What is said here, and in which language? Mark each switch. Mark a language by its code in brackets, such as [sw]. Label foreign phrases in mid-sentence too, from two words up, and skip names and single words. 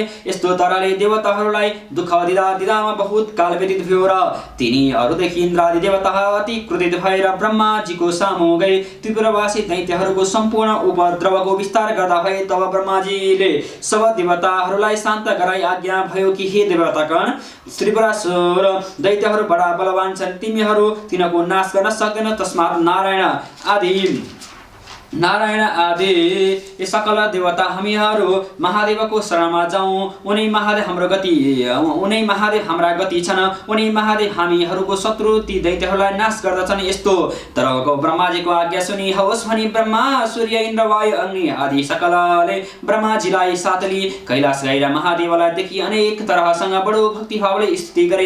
[ne] यस्तो तरले देवताहरूलाई दुःख दिदामा बहुत काल व्यतीत भयो र तिनीहरूदेखि इन्द्रादि देवता अति क्रोधित भएर ब्रह्माजीको सामु गए। त्रिपुरावासी दैत्यहरूको सम्पूर्ण उपद्रवको विस्तार गर्दा भए। तब ब्रह्माजीले सब देवताहरूलाई शान्त गराई आज्ञा भयो कि हे देवतागण, त्रिपुरासुर दैत्यहरू बडा बलवान छन्, तिमीहरू तिनको नाश गर्न सक्दैन। तस्मात् नारायण आदि सकल देवता हामीहरू महादेवको शरणमा जाउँ। उनी महादेव हाम्रा गति छन्। उनी महादेव हामीहरूको शत्रु ती दैत्यहरूलाई नाश गर्दछन्। यस्तो तरको ब्रह्माजीको आज्ञा सुनि होस् भनी ब्रह्मा सूर्य इन्द्र वायु अग्नि आदि सकलले ब्रह्माजीलाई साथ लिई कैलाश गएर महादेवलाई देखि अनेक तरहसँग बडो भक्तिभावले स्तुति गरे।